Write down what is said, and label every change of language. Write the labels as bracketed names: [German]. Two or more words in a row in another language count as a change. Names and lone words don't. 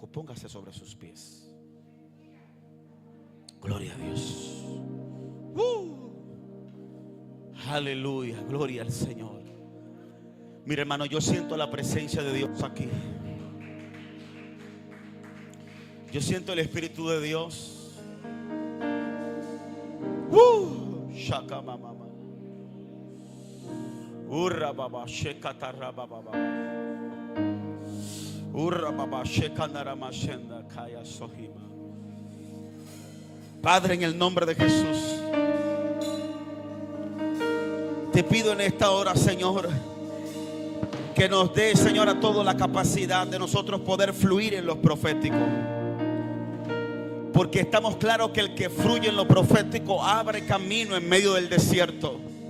[Spanish] Póngase sobre sus pies. Gloria a Dios. Aleluya, gloria al Señor. Mira, hermano, yo siento la presencia de Dios aquí. Yo siento el Espíritu de Dios. Shaka mama. Urra baba shekatara baba. Urra baba shekanara mashenda kaya sohima. Padre, en el nombre de Jesús, te pido en esta hora, Señor, que nos dé, Señor, a todos la capacidad de nosotros poder fluir en lo profético. Porque estamos claros que el que fluye en lo profético abre camino en medio del desierto.